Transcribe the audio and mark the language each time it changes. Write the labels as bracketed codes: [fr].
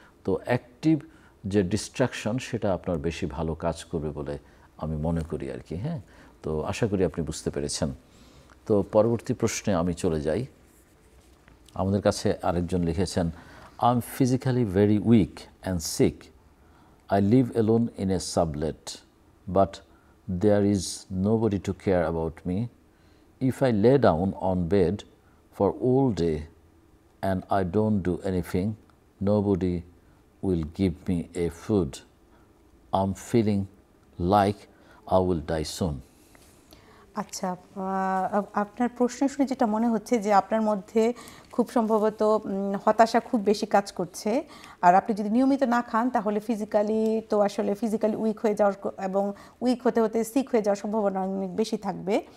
[bn] তো অ্যাক্টিভ যে ডিস্ট্রাকশন সেটা আপনার বেশি ভালো কাজ করবে বলে আমি মনে করি আর কি। হ্যাঁ, তো আশা করি আপনি বুঝতে পেরেছেন। তো পরবর্তী প্রশ্নে আমি চলে যাই। আমাদের কাছে আরেকজন লিখেছেন, [en] I am physically very weak and sick. I live alone in a sublet, but there is nobody to care about me. If I lay down on bed for all day and I don't do anything, nobody will give me a food. I'm feeling like I will die soon. [bn] আচ্ছা, আপনার প্রশ্ন শুনে যেটা মনে হচ্ছে যে আপনার মধ্যে খুব সম্ভবত হতাশা খুব বেশি কাজ করছে, আর আপনি যদি নিয়মিত না খান তাহলে ফিজিক্যালি উইক হয়ে যাওয়ার এবং উইক হতে হতে সিক হয়ে যাওয়ার সম্ভাবনা অনেক বেশি থাকবে।